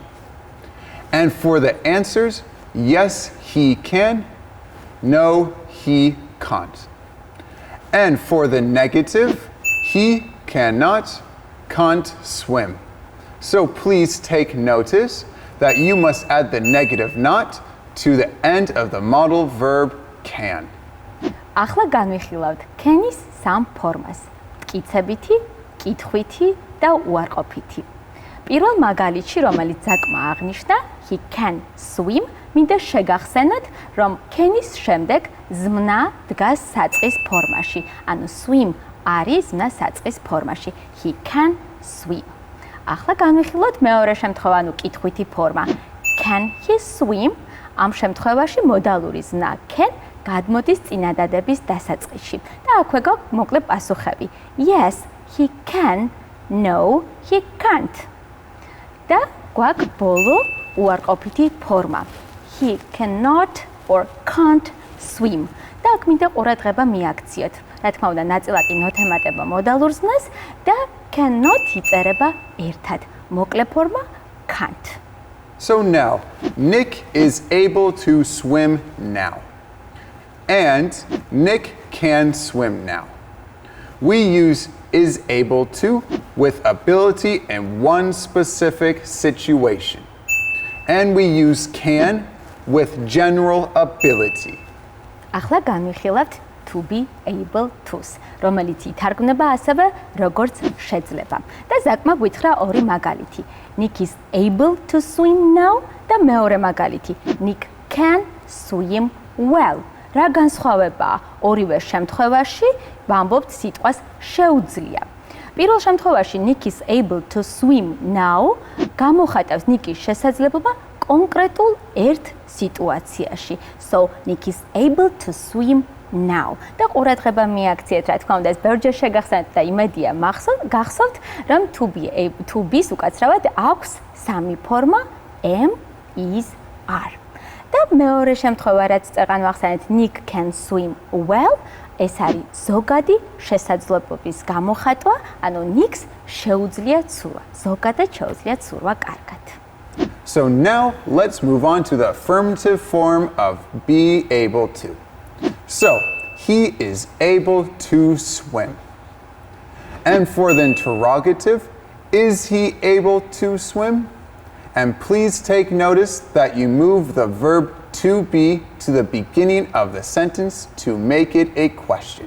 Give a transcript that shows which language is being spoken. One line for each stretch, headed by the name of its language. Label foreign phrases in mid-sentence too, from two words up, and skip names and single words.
English: And for the answers, yes, he can, no, he can't. And for the negative, he cannot, can't swim. So please take notice that you must add the negative not to the end of the modal verb can.
Georgian: ახლა განვიხილავთ can-ის სამ ფორმას: მტკიცებითი, კითხვითი და უარყოფითი. პირველ მაგალითში, რომელიც ზაკმა აღნიშნა,
English: he can swim,
Georgian: მინდა შეგახსენოთ, რომ can-ის შემდეგ ზმნა დგას საწყის ფორმაში, ანუ swim არის ზმნა საწყის ფორმაში.
English: He can swim.
Georgian: ახლა განვიხილოთ მეორე შემთხვევა, ანუ კითხვითი ფორმა.
English: Can he swim?
Georgian: ამ შემთხვევაში მოდალური ზნა can გადმოდის წინადადების დასაწყისში. და აქვე გვაქვს მოკლე პასუხები.
English: Yes, he can. No, he can't.
Georgian: და გვაქვს ბოლო უარყოფითი ფორმა.
English: He cannot or can't swim.
Georgian: და აქ მინდა ყურადღება მიაქციოთ. რა თქმა უნდა, ნაწილაკი ნოთემატება მოდალურ ზნას და cannot იწერება ერთად. მოკლე ფორმა can't.
English: So now, Nick is able to swim now. and Nick can swim now. We use is able to with ability in one specific situation. And we use can with general ability.
Georgian: ახლა განვიხილავთ
English: to be able to-ს,
Georgian: რომელიც ითარგმნება ასევე როგორც შეძლება. და ზაკმა გვითხრა ორი მაგალითი.
English: Nick is able to swim now
Georgian: და მეორე მაგალითი.
English: Nick can swim well.
Georgian: რა განსხვავებაა? ორივე შემთხვევაში ვამბობთ სიტყვას შეუძლია. პირველ შემთხვევაში
English: Nick is able to swim now
Georgian: გამოხატავს Nick-ის შესაძლებლობა კონკრეტულ ერთ სიტუაციაში.
English: So Nick is able to swim now.
Georgian: და ყურადღება მიაქციეთ, რა თქმა უნდა, ეს ბევრჯერ შეგახსენეთ და იმედია გახსოვთ, რომ
English: to be-ს
Georgian: უკაცრავად აქვს სამი ფორმა
English: am, is, are.
Georgian: და მეორე შემთხვევა, რაც წეღან ვახსენეთ,
English: Nick can swim well,
Georgian: ეს არის ზოგადი შესაძლებლობის გამოხატვა, ანუ Nick-ს შეუძლია ცურვა. ზოგადად შეუძლია ცურვა კარგად.
English: So now let's move on to the affirmative form of be able to. So he is able to swim. And for the interrogative, is he able to swim? And please take notice that you move the verb to be to the beginning of the sentence to make it a question.